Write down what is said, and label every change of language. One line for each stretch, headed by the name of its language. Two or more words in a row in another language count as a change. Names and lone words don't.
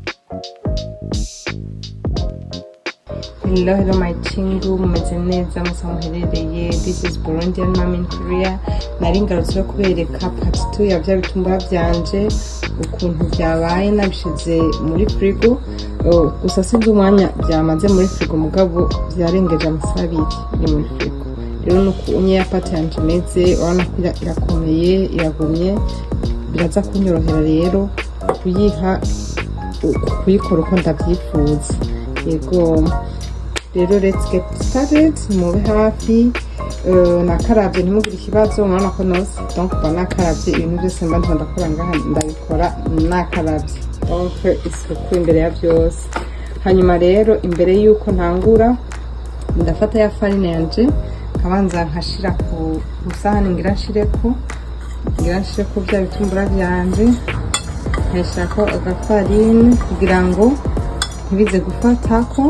English: Hello my
Rundi: chingu, mumeze neza musa muherereye.
English: This is Burundian mom in Korea.
Rundi: Nari ngarutse kubereka part 2 ya bya bitumbura byanje ukuntu byabaye nabishize muri frigo. Gusa sinzi umwanya byamaze muri frigo mugabo byarengeje amasaha 2 ni muri frigo. Rero nuko unye ya part yanje meze urabona ko irakomeye iragumye, biraza kunyorohera rero kuyikora uko ndabyifuza. Yego rero
English: let's get started.
Rundi: Mube hafi. Nakaravye ntimugire ikibazo, murabona ko nose donc nakaravye ibintu byose mba ndakora ngaha ndabikora nakaravye, donc isuku imbere ya byose. Hanyuma rero imbere yuko ntangura ndafata ya farine yanje kabanza nkashira ku rusahani ngira nshireko bya bitumbura byanje, nkashako agafarine kugira ngo ntibize gufatako.